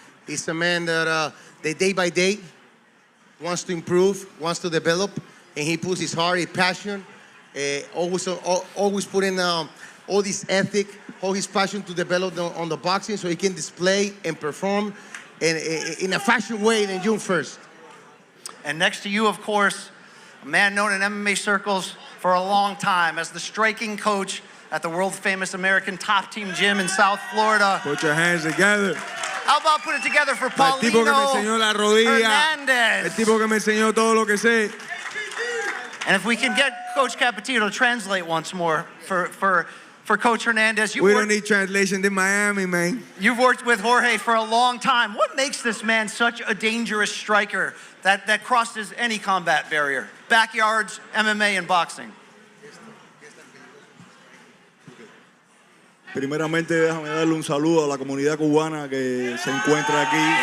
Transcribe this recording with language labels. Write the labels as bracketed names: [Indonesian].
[English] He's a man that day by day wants to improve, wants to develop, and he puts his heart, his passion, always putting all this ethic, all his passion to develop on the boxing so he can display and perform in a fashion way in June 1st. And next to you, of course, a man known in MMA circles for a long time as the striking coach at the world-famous American Top Team Gym in South Florida. Put your hands together. How about put it together for [Spanish] El tipo que me enseñó la rodilla. [English] Hernandez? [Spanish] El tipo que me enseñó todo lo que sé. [English] And if we can get Coach Capetillo to translate once more for Coach Hernandez. We don't need translation in Miami, man. You've worked with Jorge for a long time. What makes this man such a dangerous striker that crosses any combat barrier? Backyards, MMA, and boxing. [Spanish] Primeramente, déjame darle un saludo a la comunidad cubana que se encuentra aquí.